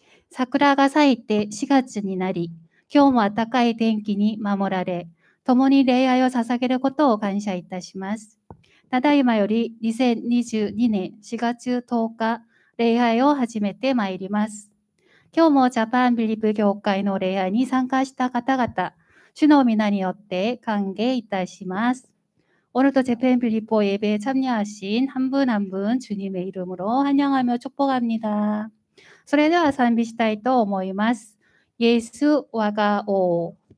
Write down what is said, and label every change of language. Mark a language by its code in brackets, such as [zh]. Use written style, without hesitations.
[ja] 桜が咲いて4月になり、今日も暖かい天気に守られ、共に礼拝を捧げることを感謝いたします。ただいまより2022年4月10日、礼拝を始めてまいります。今日もジャパンビリーブ教会の礼拝に参加した方々、主の皆によって歓迎いたします。 [ko] 오늘도 재팬 빌립보 예배에 참여하신 한 분 한 분 주님의 이름으로 환영하며 축복합니다. [ja] それでは賛美したいと思います。イエス我が王。